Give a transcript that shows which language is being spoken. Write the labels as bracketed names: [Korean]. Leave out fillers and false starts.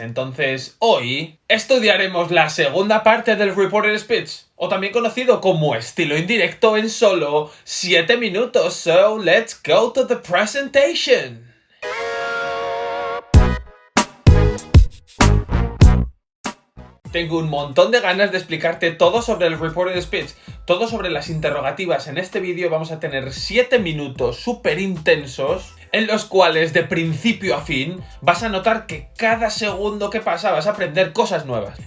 [Spanish] Entonces, hoy estudiaremos la segunda parte del Reported Speech, o también conocido como estilo indirecto en solo 7 minutos. [English] So, let's go to the presentation. [Spanish] Tengo un montón de ganas de explicarte todo sobre el Reported Speech, todo sobre las interrogativas. En este vídeo vamos a tener 7 minutos súper intensos en los cuales de principio a fin vas a notar que cada segundo que pasa vas a aprender cosas nuevas.